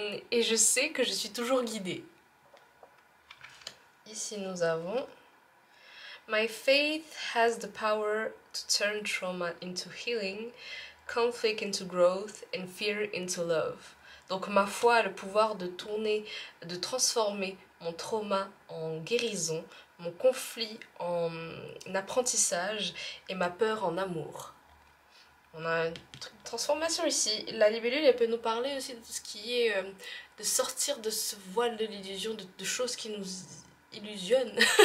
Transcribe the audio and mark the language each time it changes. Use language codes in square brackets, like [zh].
[fr] Et je sais que je suis toujours guidée. Ici nous avons [en] My faith has the power to turn trauma into healing, conflict into growth and fear into love. [fr] Donc ma foi a le pouvoir de transformer mon trauma en guérison, mon conflit en apprentissage et ma peur en amour. On a une transformation ici. La libellule, elle peut nous parler aussi de ce qui est de sortir de ce voile de l'illusion, de choses qui nous illusionnent.